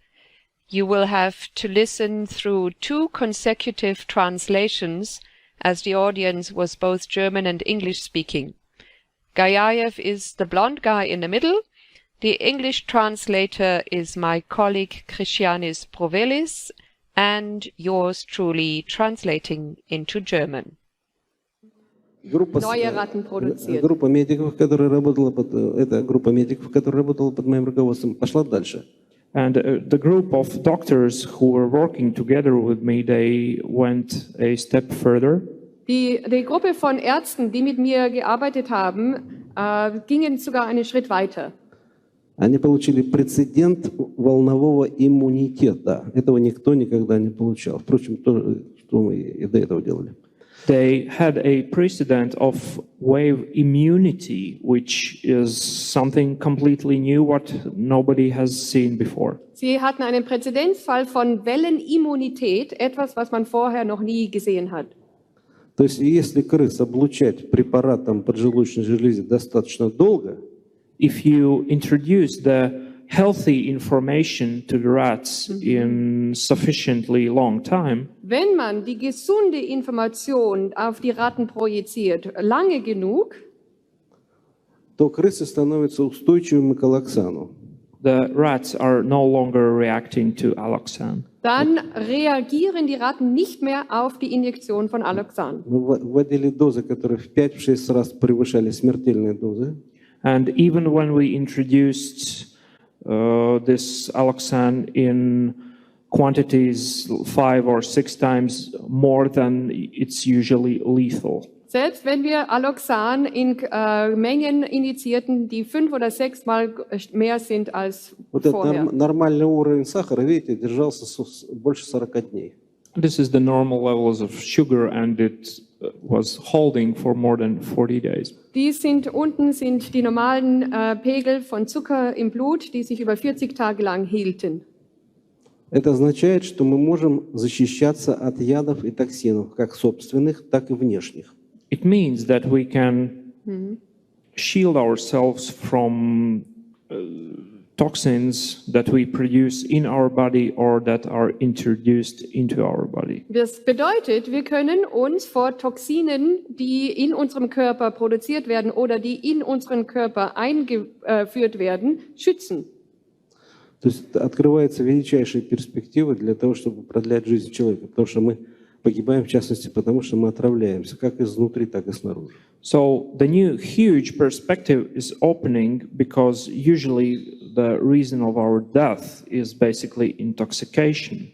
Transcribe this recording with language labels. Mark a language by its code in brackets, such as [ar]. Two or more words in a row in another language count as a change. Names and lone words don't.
[en] You will have to listen through 2 consecutive translations, as the audience was both German and English speaking. Gariaev is the blonde guy in the middle. The English translator is my colleague Christianis Provelis, and yours truly translating into German. [de] Neue Ratten produziert. [ru] Группа медиков, которая работала под моим руководством, пошла дальше. [en] And the group of doctors who were working together with me, they went a step further. [de] Die Gruppe von Ärzten, die mit mir gearbeitet haben, gingen sogar einen Schritt weiter. [ru] Они получили прецедент волнового иммунитета. Этого никто никогда не получал. Впрочем, то, что мы и до этого делали. [en] they had a precedent of wave immunity, which is something completely new, what nobody has seen before. [de] Sie hatten einen Präzedenzfall von Wellenimmunität, etwas, was man vorher noch nie gesehen hat. [ru] То есть, если крыс облучать препаратом поджелудочной железе достаточно долго, [en] if you introduce the healthy information to the rats in sufficiently long time, [de] wenn man die gesunde Information auf die Ratten projiziert, lange genug, [ru] то крысы становятся устойчивыми к аллоксану. [en] The rats are no longer reacting to alloxan. [de] Dann reagieren die Ratten nicht mehr auf die Injektion von Alloxan. [ru] Мы вводили дозы, которые в 5-6 раз превышали смертельные дозы. [en] And even when we introduced this alloxan in quantities 5 or 6 times more than it's usually lethal. [de] Selbst wenn wir Alloxan in Mengen injizierten, die 5 oder 6 Mal mehr sind als vorher. [ru] Нормальный уровень сахара, видите, держался больше 40 дней. [en] This is the normal levels of sugar, and it was holding for more than 40 days. [de] Unten sind die normalen Pegel von Zucker im Blut, die sich über 40 Tage lang hielten. [ru] Это означает, что мы можем защищаться от ядов и токсинов, как собственных, так и внешних. [en] It means that we can shield ourselves from toxins that we produce in our body or that are introduced into our body. [de] Das bedeutet, wir können uns vor Toxinen, die in unserem Körper produziert werden oder die in unseren Körper eingeführt werden, schützen. [ru] То есть открывается величайшая перспектива для того, чтобы продлять жизнь человека, потому что мы погибаем, в частности, потому что мы отравляемся, как изнутри, так и снаружи. [en] So the new huge perspective is opening because usually the reason of our death is basically intoxication.